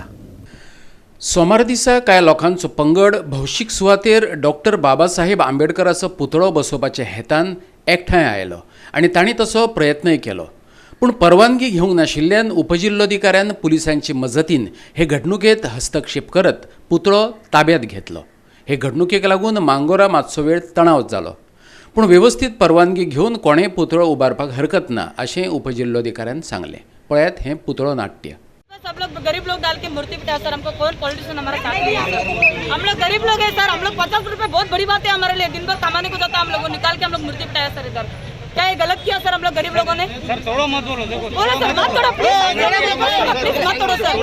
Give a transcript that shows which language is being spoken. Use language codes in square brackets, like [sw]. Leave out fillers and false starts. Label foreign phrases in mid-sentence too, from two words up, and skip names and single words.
[kok] सोमार दिसा कांय लोकांचो पंगड भौशीक सुवातेर डॉक्टर बाबासाहेब आंबेडकराचो पुतळो बसोवपाच्या हेतान एकठांय आयलो आनी तांणी तसो प्रयत्नय केलो, पूण परवानगी घेवंक नाशिल्ल्यान उपजिल्लोधिकाऱ्यान पुलिसांची मजतीन हे घडणुकेंत हस्तक्षेप करत पुतळो ताब्यांत घेतलो. हे घडणुकेक लागून मांगोरा मातसो वेळ तणाव जालो, पूण वेवस्थीत परवानगी घेवन कोणेय पुतळो उबारपाक हरकत ना अशें उपजिल्लोधिकाऱ्यान सांगलें. पळयात हें पुतळो नाट्य. [hi] सब लोग गरीब लोग डाल के मूर्ति बिठा सर, हमको कौन पॉलिटिशियन हमारा साथ नहीं है। हम लोग गरीब लोग हैं सर, हम लोग 50 रुपए बहुत बड़ी बात है हमारे लिए। दिन भर कमाने को जाता है, हम लोगों निकाल के हम लोग मूर्ति बिठाया सर इधर। क्या ये गलत किया सर हम लोग गरीब लोगों ने? सर तोड़ो मत बोलो, देखो बोलो सर मत तोड़ो प्लीज मत तोड़ो सर।